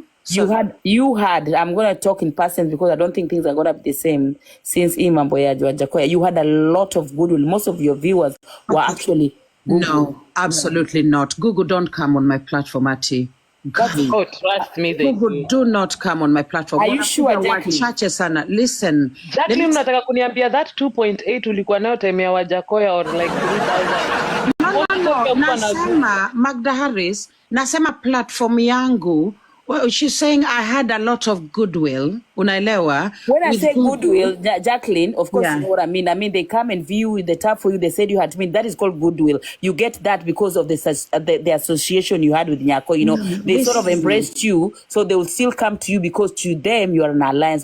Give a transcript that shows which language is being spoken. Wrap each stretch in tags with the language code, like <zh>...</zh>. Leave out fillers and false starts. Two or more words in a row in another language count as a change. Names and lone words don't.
<en>So you had, I'm going to talk in person because I don't think things are going to be the same since Imambo ya Jakoya. You had a lot of goodwill. Most of your viewers were actually Google. No, absolutely not. Google don't come on my platform, Atty. Oh, trust me. Google do not come on my platform. Are you sure, Jacqueline?</en> <sw>Chache sana. Listen. Jacqueline, nataka kuniambia that 2.8 ulikuwa nayo time ya Wajakoya</sw> <en>or like</en> <sw>3,000.</sw> <en>No.</en> <sw>Nasema, Magda Harris, nasema platform yangu,</sw> <en>well, she's saying I had a lot of goodwill. Unaelewa? When I say goodwill, Jacqueline, of course, you know what I mean. I mean, they come and view the tab for you. They said you had to mean that is called goodwill. You get that because of the association you had with Nyako. They sort of embraced you, so they will still come to you because to them you are an alliance.</en>